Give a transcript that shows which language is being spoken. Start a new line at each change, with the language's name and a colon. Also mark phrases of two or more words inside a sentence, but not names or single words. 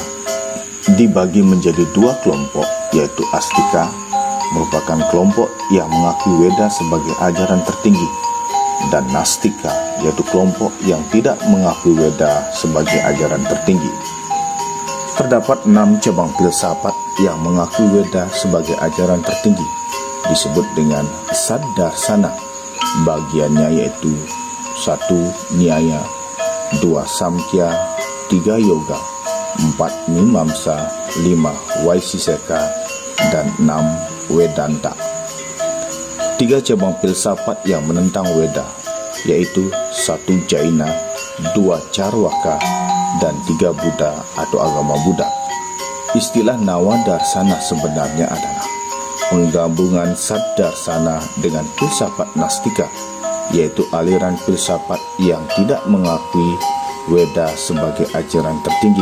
Indonesian: Dibagi menjadi 2 kelompok, yaitu Astika, merupakan kelompok yang mengakui Weda sebagai ajaran tertinggi, dan Nastika, yaitu kelompok yang tidak mengakui Weda sebagai ajaran tertinggi. Terdapat 6 cabang filsafat yang mengakui Weda sebagai ajaran tertinggi, disebut dengan Saddarsana. Bagiannya yaitu 1. Nyaya, 2. Samkhya, 3. Yoga, 4. Mimamsa, 5. Vaisesika, dan 6. Vedanta. 3 cabang filsafat yang menentang Weda yaitu 1. Jaina, 2. Charwaka, dan 3. Buddha atau agama Buddha. Istilah Nawa Darsana sebenarnya adalah penggabungan Saddarsana dengan filsafat Nastika, yaitu aliran filsafat yang tidak mengakui Weda sebagai ajaran tertinggi.